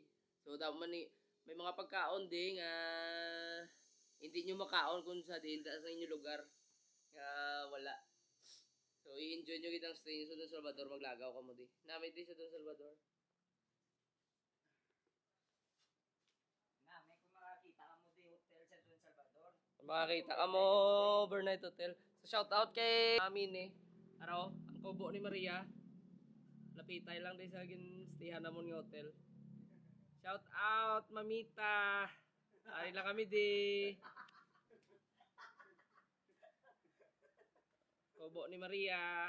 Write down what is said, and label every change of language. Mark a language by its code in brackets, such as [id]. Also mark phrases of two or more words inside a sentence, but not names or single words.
[hil] So dapat man may mga pagkaon di nga hindi nyo makaon kung sa inyong lugar nga wala. So i-enjoy nyo gid ang stay nyo sa Don Salvador, maglagaw ka mo di. Nami di sa Don Salvador. Nami kung makakita ka mo di hotel sa Don Salvador. Makakita ka mo [en] overnight hotel. [hil] So [en] shout out [hil] kay amin eh. Araw, ang kubo ni Maria. Lapitay lang din sa ginstayhan namon nga hotel. [en] Shout out [hil] Mamita. Ari lang kami di. Kubo ni Maria.